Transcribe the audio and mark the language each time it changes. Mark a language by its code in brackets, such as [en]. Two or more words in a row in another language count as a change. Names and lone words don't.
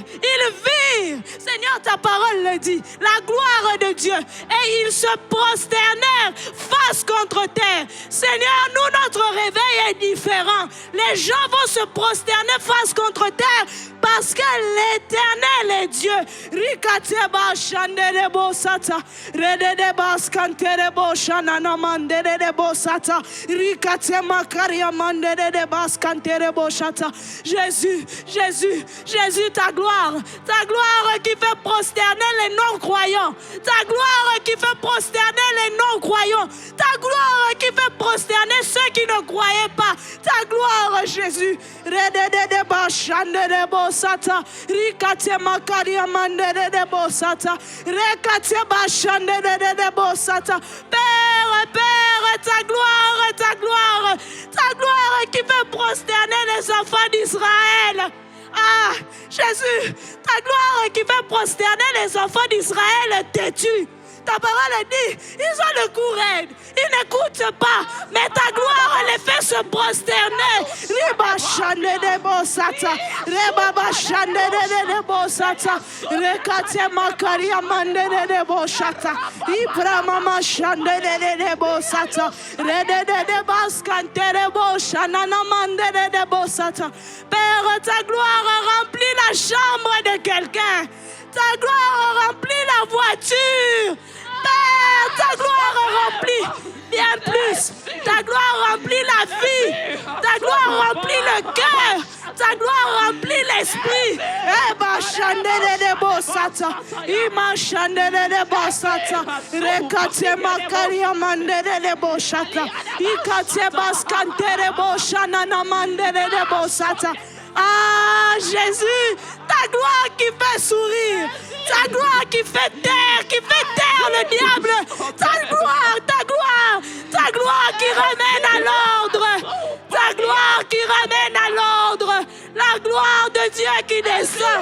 [fr] Seigneur, ta parole le dit. La gloire de Dieu. Et ils se prosternèrent face contre terre. Seigneur, nous, notre réveil est différent. Les gens vont se prosterner face contre terre parce que l'Éternel est Dieu. Rikateba shanderebo sata. Rededeba skanterebo shanana manderebo sata. Rikatema karia manderebo skanterebo sata. Jésus, Jésus, Jésus, ta gloire qui fait prosterner les non-croyants, ta gloire qui fait prosterner les non-croyants, ta gloire qui fait prosterner ceux qui ne croyaient pas, ta gloire, Jésus. Rededeba shanderebo sata. Rikatema karia manderebo sata. Rekateba shanderebo sata. Père, ta gloire qui fait prosterner les enfants d'Israël. Ah, Jésus, ta gloire qui fait prosterner les enfants d'Israël têtus. Ta parole dit, ils ont le cou raide, ils n'écoutent pas, mais ta gloire les fait se prosterner. Riba shande de bosata, reba shande de bosata, rekate makaria mande de bosata, ibra mama shande de bosata, rede de baskante de boshana mande de bosata. Père, ta gloire remplit la chambre de quelqu'un. Ta gloire remplit la voiture. Père, ta gloire remplit bien plus. Ta gloire remplit la vie. Ta gloire remplit le cœur. Ta gloire remplit l'esprit. Eba chandele de bosata. Ima chandele de bosata. Rekate makaria mandele de bosata. Ikate baskantere boshana namandele de bosata. Ah, Jésus, ta gloire qui fait sourire, ta gloire qui fait taire le diable, ta gloire qui ramène à l'ordre, ta gloire qui ramène à l'ordre, la gloire de Dieu qui descend.